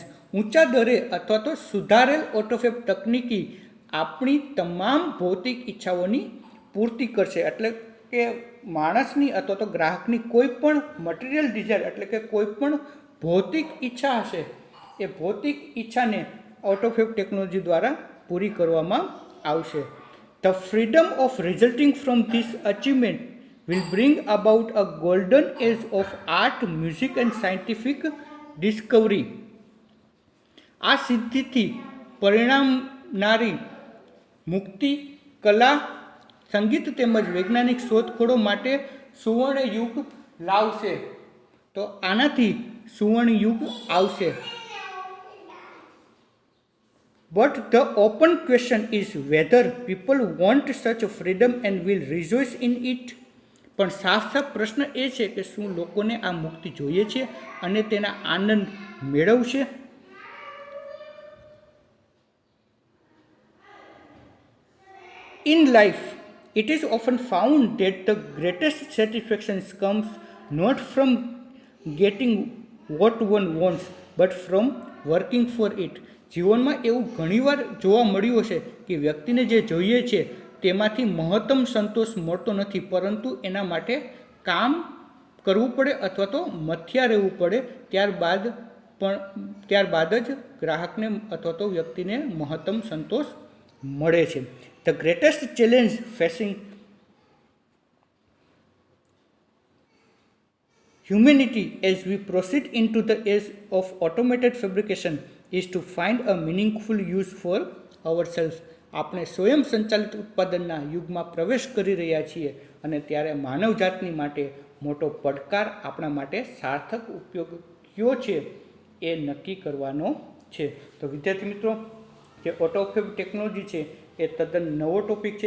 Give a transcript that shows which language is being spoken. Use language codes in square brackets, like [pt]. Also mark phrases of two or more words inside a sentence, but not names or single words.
[gu] ઊંચા દરે અથવા તો સુધારેલ ઓટોફેબ તકનીકી આપણી તમામ ભૌતિક ઈચ્છાઓની પૂર્તિ કરશે. એટલે કે માણસની અથવા તો ગ્રાહકની કોઈ પણ [en] material desire [gu] એટલે કે કોઈ પણ ભૌતિક ઈચ્છા હશે એ ભૌતિક ઈચ્છાને [en] autofab technology [gu] દ્વારા પૂરી કરવામાં આવશે. [en] The freedom of resulting from this achievement will bring about a golden age of art, music and scientific discovery. [gu] આ સિદ્ધિથી પરિણામનારી મુક્તિ, કલા, સંગીત તેમજ વૈજ્ઞાનિક શોધખોળો માટે સુવર્ણ યુગ લાવશે. તો આનાથી સુવર્ણ યુગ આવશે. [en] But the open question is whether people want such freedom and will rejoice in it. [gu] પણ સાફ પ્રશ્ન એ છે કે શું લોકોને આ મુક્તિ જોઈએ છે અને તેના આનંદ મેળવશે? [en] In life, it is often found that the greatest satisfaction comes not from getting what one wants, but from working for it. [gu] જીવનમાં એવું ઘણીવાર જોવા મળ્યું હશે કે વ્યક્તિને જે જોઈએ છે તેમાંથી મહત્તમ સંતોષ મળતો નથી, પરંતુ એના માટે કામ કરવું પડે અથવા તો મથ્યા રહેવું પડે. ત્યારબાદ જ ગ્રાહકને અથવા તો વ્યક્તિને મહત્તમ સંતોષ મળે છે. [en] the greatest challenge facing humanity as we proceed into the age of automated fabrication is to find a meaningful use for ourselves. [gu] આપણે સ્વયં સંચાલિત ઉત્પાદનના યુગમાં પ્રવેશ કરી રહ્યા છીએ અને ત્યારે માનવજાતની માટે મોટો પડકાર આપણા માટે સાર્થક ઉપયોગ કયો છે એ નક્કી કરવાનો છે. તો વિદ્યાર્થી મિત્રો, જે [en] autofab technology [gu] છે એ તદ્દન નવો ટોપિક છે.